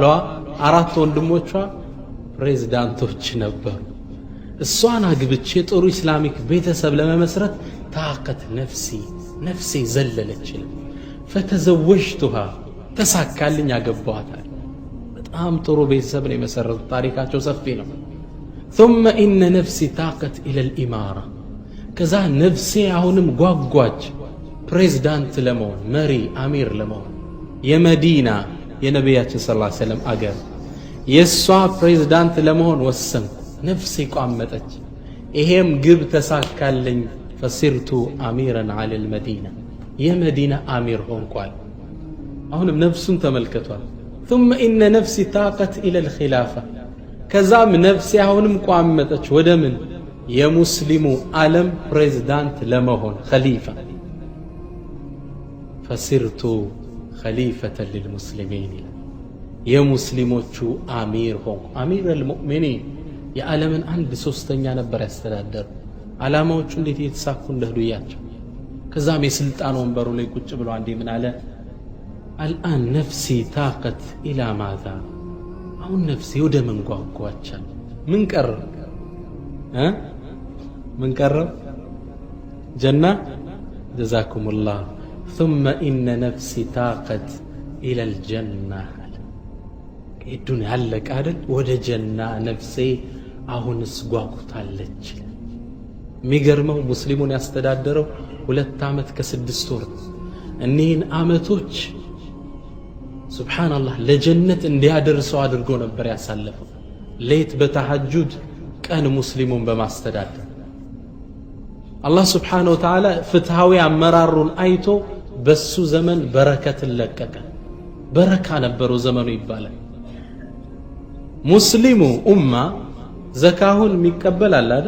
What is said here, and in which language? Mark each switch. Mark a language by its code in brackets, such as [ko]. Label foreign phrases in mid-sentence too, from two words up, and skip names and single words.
[am] 4 ወንድሞቿ ፕሬዝዳንቶች ነበሩ። እሷን አግብቼ ጥሩ ኢስላሚክ ቤተሰብ ለመመስረት ታቀት ነፍሴ ዘለለች። ፈተዘወጅቱሃ ተሳካልኝ፣ አገባኋታል። በጣም ጥሩ ቤተሰብ ነው የመሰረቱት። ታሪካቸው ሰፊ ነው። [ar] ثم إن نفسي طاقت إلى الإمارة [am] ከዛ ነፍሴ አሁንም ጓጓች ፕሬዝዳንት ለመሆን፣ መሪ አሚር ለመሆን። የመዲና የነቢያችን [ar] صلى الله عليه وسلم [am] አገር የሷ ፕሬዝዳንት ለመሆን ወሰንኩ። ነፍሴ ቋመጠች። ይሄም ግብ ተሳካልኝ። [ar] فصرت أميرا على المدينة [am] የመዲና አሚር ሆንኳል። አሁንም ነፍሱን ተመልከቷል። [ar] ثم إن نفسي طاقت إلى الخلافة [am] ከዛም ነፍሴ አሁንም ቋመጠች ወደ ምን? የሙስሊሙ ዓለም ፕሬዝዳንት ለመሆን ኸሊፋ። [ar] فصرت خليفة للمسلمين [am] የሙስሊሞቹ አሚር ሆንኩ። [ar] أمير المؤمنين [am] የዓለምን 1/3 ነበር ያስተዳደሩ። ዓላማዎቹ እንዴት እየተሳኩ እንደሄዱ እያቸው። ከዛም የስልጣን ወንበሩ ላይ ቁጭ ብሎ አንዴ ምን አለ? [ar] الآن نفسي تاقت إلى ماذا፣ [am] አሁን ነፍሴ ወደ ምን ጓጓቻል? ምን ቀረ? ምን ቀረ? ጀና። ጀዛኩሙላህ [ar] ثم إن نفسي تاقت إلى الجنة። الدنيا علق [am] አይደል? ወደ ጀና ነፍሴ አሁንስ ጓጉታለች። የሚገርመው ሙስሊሙን ያስተዳደረው 2 ዓመት ከ6 ወር። እኒህን ዓመቶች ሱብሃንአላህ ለጀነት እንዲያደርሰው አድርጎ ነበር ያሳለፈው። ሌት በተሐጁድ ቀን ሙስሊሙን በማስተዳደር [ar] الله سبحانه وتعالى [am] ፍትሃዊ አመራሩን አይቶ በሱ ዘመን በረከትን ለቀቀ። በረካ ነበረው ዘመኑ ይባላል። ሙስሊሙ ኡማ ዘካሁን የሚቀበል አለ አይደል?